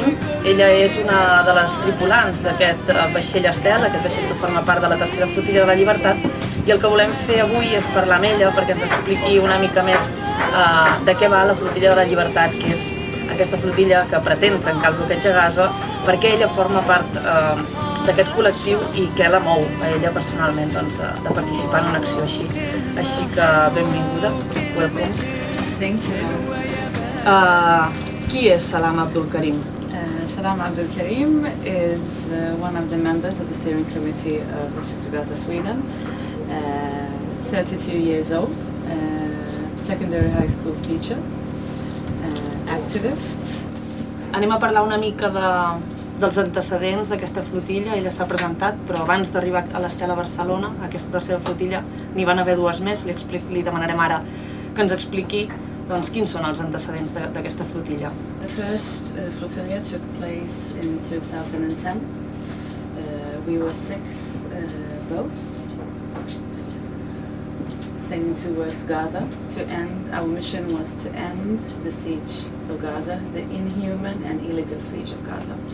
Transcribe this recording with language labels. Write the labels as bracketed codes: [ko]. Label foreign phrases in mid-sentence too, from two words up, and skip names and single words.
[ca] Ella és una de les tripulants d'aquest vaixell Estel, aquest vaixell que forma part de la tercera flotilla de la llibertat, i el que volem fer avui és parlar amb ella perquè ens expliqui una mica més de què va la flotilla de la llibertat, que és aquesta flotilla que pretén trencar el bloqueig a Gaza, perquè ella forma part d'aquest col·lectiu i què la mou a ella personalment de participar en una acció així. Així que benvinguda, [en] welcome. Thank you. [ca] Qui és Salama Abdul Karim? [en] Salama Abdul Karim is one of the members of the steering committee of the Ship to Gaza Sweden, 32 years old, secondary high school teacher, activist. [ca] Anem a parlar una mica dels antecedents d'aquesta flotilla. Ella s'ha presentat, però abans d'arribar a l'Estel a Barcelona, aquesta tercera flotilla, n'hi van haver dues més. Li demanarem ara que ens expliqui quins són els antecedents d'aquesta flotilla. [en] The first flotilla took place in 2010. We were 6 boats sailing towards Gaza. Our mission was to end the siege of Gaza, the inhuman and illegal siege of Gaza.